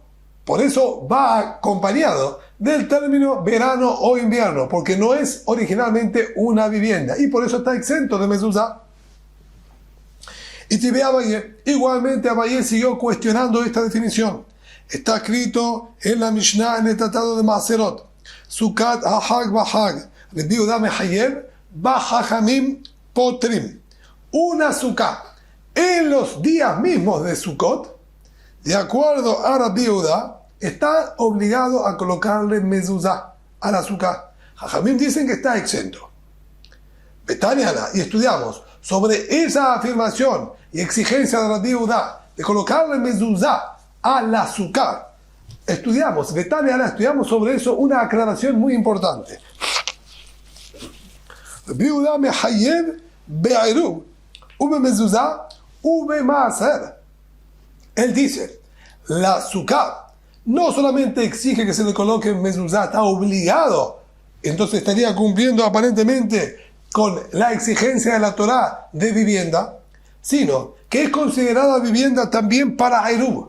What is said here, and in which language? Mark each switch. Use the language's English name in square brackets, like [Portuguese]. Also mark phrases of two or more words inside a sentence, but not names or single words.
[Spanish] Por eso va acompañado del término verano o invierno, porque no es originalmente una vivienda. Y por eso está exento de mezuzá. Y si ve Abaye, igualmente Abaye siguió cuestionando esta definición. Está escrito en la Mishnah, en el Tratado de Maserot. [Hebrew] סוכת החג בחג, רבי יהודה מחייב, וחכמים פוטרין. [Spanish] Una sukkah en los días mismos de Sukkot, de acuerdo a Rabbi Yehuda, está obligado a colocarle mezuzá a la sukkah. Jajamim dicen que está exento. Betaniana, y estudiamos sobre esa afirmación y exigencia de Rabbi Yehuda de colocarle mezuzá a la sukkah. Estudiamos sobre eso una aclaración muy importante. [Hebrew] רבי יהודה מחייב בעירוב ובמזוזה ובמעשר. [Spanish] Él dice, la sukkah no solamente exige que se le coloque mezuzá, está obligado, entonces estaría cumpliendo aparentemente con la exigencia de la Torá de vivienda, sino que es considerada vivienda también para Airub.